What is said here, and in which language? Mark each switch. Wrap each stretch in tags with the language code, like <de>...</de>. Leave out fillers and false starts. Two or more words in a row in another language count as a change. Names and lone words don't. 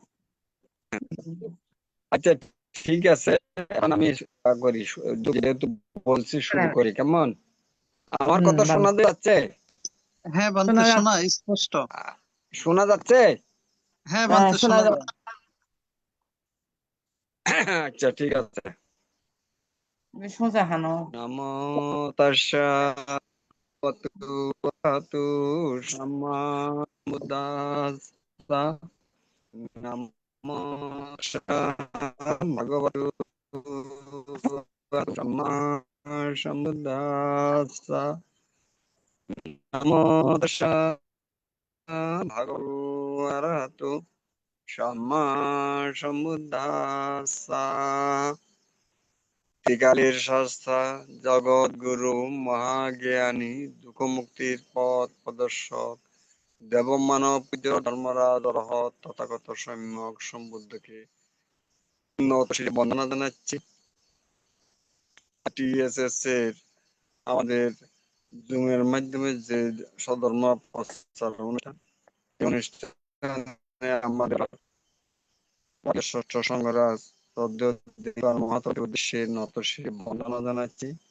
<bn>আচ্ছা, ঠিক আছে, এখন আমি করি, যেহেতু বলছি শুরু করি, কেমন? আমার কথা শোনা যাচ্ছে? হ্যাঁ বান্তে, শোনা স্পষ্ট। শোনা যাচ্ছে? হ্যাঁ বান্তে, শোনা শোনা যাচ্ছে। আচ্ছা, ঠিক আছে। সোজা হানো।</bn> <pi>নমো তাস্সা ভগবতু সাম্মা বুদ্ধাস্সা। নমো তাস্সা ভগবতু সাম্মা সম্বুদ্ধাস্সা। নমো তাস্সা ভগবতু অরহতু সাম্মা সম্বুদ্ধাস্সা।</pi> <bn>ত্রিকালের শাস্ত্রা জগৎ গুরু মহাজ্ঞানী দুঃখ মুক্তির পথ প্রদর্শক দেব মানব পূজ্য ধর্মরাজ অরহত তথাগত সম্যক সম্বুদ্ধকে উন্নত শিরে বন্দনা জানাচ্ছি। TSS এর আমাদের জুমের মাধ্যমে যে সধর্ম প্রচার অনুষ্ঠান, এই অনুষ্ঠানে আমাদের ষষ্ঠ সংঘরাজ মহাতর উদ্দেশ্যে নত শিরে বন্দনা জানাচ্ছি।</bn>